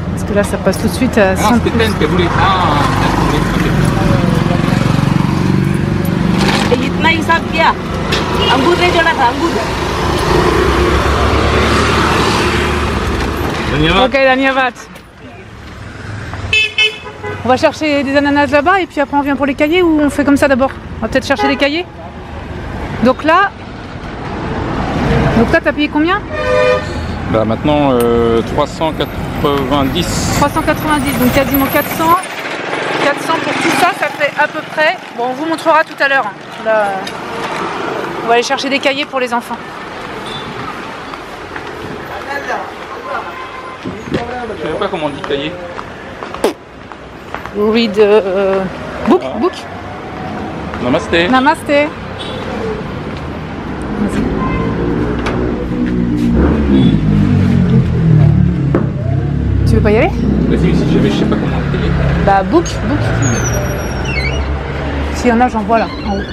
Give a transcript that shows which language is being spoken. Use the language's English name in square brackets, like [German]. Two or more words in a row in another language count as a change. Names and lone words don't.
[French] Et là, ça passe tout de suite à 100 c'était Ten qui voulait. [Hindi] इतना हिसाब किया अंगूर नहीं जोड़ा था अंगूर [French] Ok, Daniavat. On va chercher des ananas là-bas et puis après on vient pour les cahiers ou on fait comme ça d'abord? On va peut-être chercher des cahiers. Donc là, t'as payé combien? Bah maintenant 390. 390, donc quasiment 400. 400 pour tout ça, ça fait à peu près. Bon, on vous montrera tout à l'heure. Là, on va aller chercher des cahiers pour les enfants. Je sais pas comment on dit cahier. [English] Read book, book. [French] Namasté. Namasté. Tu veux pas y aller? Vas-y, si je sais pas comment on dit cahier. Bah [English] book, book. [French] S'il y en a, j'en vois là, en haut.